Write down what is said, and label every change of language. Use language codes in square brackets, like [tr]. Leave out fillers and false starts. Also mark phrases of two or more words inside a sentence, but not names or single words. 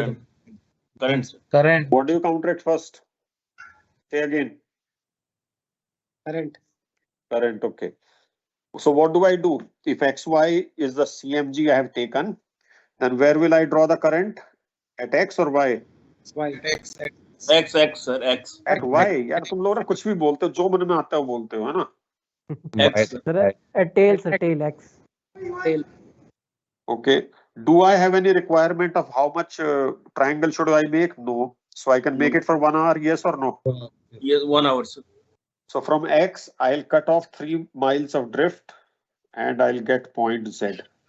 [en] Current. Current, sir. Current. What do you counteract first? Say again. Current. Current, okay. So what do I do? If XY is the CMG I have taken, then where will I draw the current? At X or Y? Y. X, sir. X. At Y. [hi] यार तुम लोग ना कुछ भी बोलते हो, जो मन में आता है वो बोलते हो, है ना? [en] X. Sir, a tail, sir, tail X. Tail. Okay. Do I have any requirement of how much triangle should I make? No. So I can make No. it for 1 hour, yes or no? Yes, 1 hour, sir. So from X, I'll cut off 3 miles of drift and I'll get point Z.